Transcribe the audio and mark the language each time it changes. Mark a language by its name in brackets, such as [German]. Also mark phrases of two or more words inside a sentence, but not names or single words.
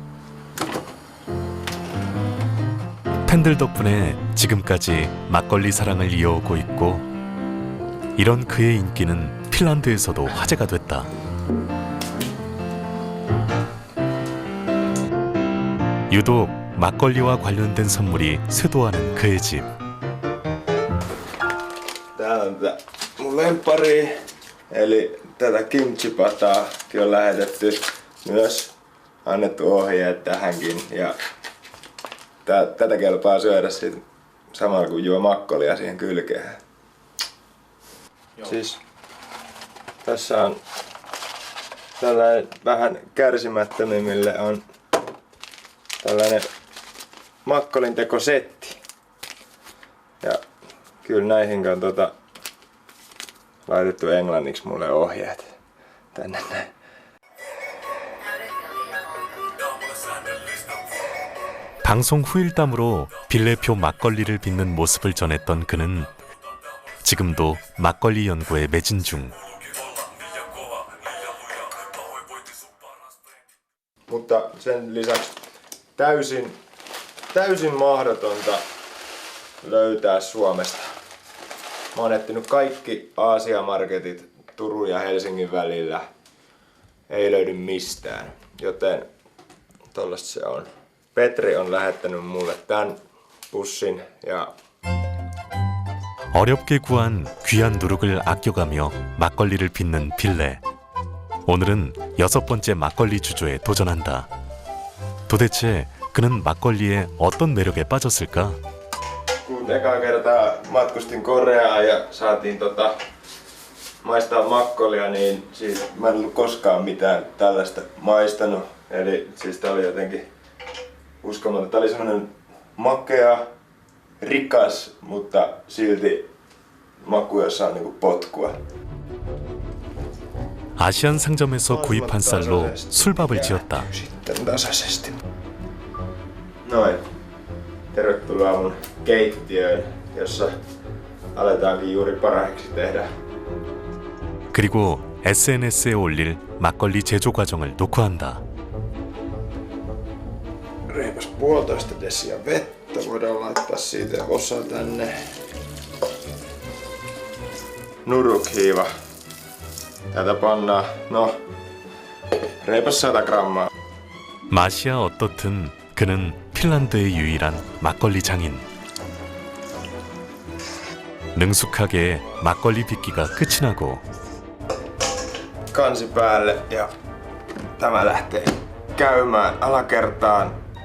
[Korean] 팬들 덕분에 지금까지 막걸리 사랑을 이어오고 있고 이런 그의 인기는 핀란드에서도 화제가 됐다. 유독 막걸리와 관련된 선물이 쇄도하는 그의 집. [Finnish] Täällä on mun lemppari, eli tätä kimchipataakin on lähetetty myös, annettu ohjeet tähänkin ja tätä kelpaa syödä sit samalla kun juo makkolia siihen kylkeen. Siis tässä on tällainen vähän kärsimättömimmille on tällainen makkolin tekosetti. Ja kyllä näihin on laitettu englanniksi mulle ohjeet tänne näin. [Korean] 방송 후일담으로 빌레표 막걸리를 빚는 모습을 전했던 그는 지금도 막걸리 연구에 매진 중. [Finnish] Mutta sen lisäksi täysin mahdotonta löytää Suomesta. Mä oon etsinyt kaikki Aasia-marketit Turun ja Helsingin välillä. Ei löydy mistään, joten tollasta se on. Petri on lähettänyt mulle tän pussin ja [Korean] 어렵게 구한 귀한 누룩을 아껴가며 막걸리를 빚는 빌레. 오늘은 6번째 막걸리 주조에 도전한다. 도대체 그는 막걸리에 어떤 매력에 빠졌을까? [Finnish] kun ekaa kertaa matkustin Koreaan ja saatiin maistaa makkolia, niin siis mä en ollut koskaan mitään tällaista maistanut. Eli siis tää oli jotenkin uskomaton. Tää oli semmonen makea, rikas, mutta silti makuja saa niinku potkua. [Korean] 아시안 상점에서 구입한 쌀로 술밥을 지었다. [Finnish] Sitten tasaisesti. Noin. Tervetuloa mun keittiöön, jossa aletaankin juuri parhaiksi tehdä. [Korean] 그리고 SNS에 올릴 막걸리 제조 과정을 녹화한다. [Finnish] Reipas 1,5 desiä vettä. Voidaan laittaa siitä osa tänne. Nurukhiiva. Tätä pannaan, reipas 100 grammaa. [Korean] 맛이야 어떻든 그는 핀란드의 유일한 막걸리 장인. 능숙하게 막걸리 빚기가 끝이 나고 [Finnish] Kansi päälle ja tämä lähtee käymään alakertaan.